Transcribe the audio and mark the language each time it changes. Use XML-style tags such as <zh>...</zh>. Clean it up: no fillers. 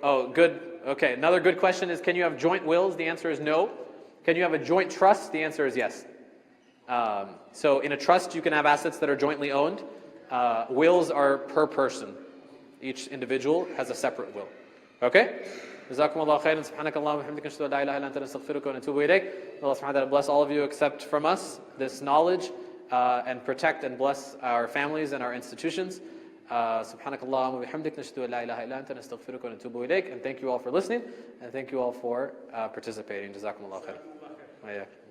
<en>Oh, good. Okay, another good question is, can you have joint wills? The answer is no. Can you have a joint trust? The answer is yes. So in a trust, you can have assets that are jointly owned. Wills are per person. Each individual has a separate will. Okay?</en> <ar>جزاكم الله خيرا سبحانك اللهم وبحمدك نشهد ان لا اله الا انت نستغفرك ونتوب اليك.</ar> <en>Allah subhanahu wa ta'ala bless all of you, accept from us this knowledge and protect and bless our families and our institutions.</en> <ar>سبحانك اللهم وبحمدك نشهد ان لا اله الا انت نستغفرك ونتوب اليك.</ar> <en>And thank you all for listening, and thank you all for participating.</en> <ar>جزاكم الله خيرا.</ar>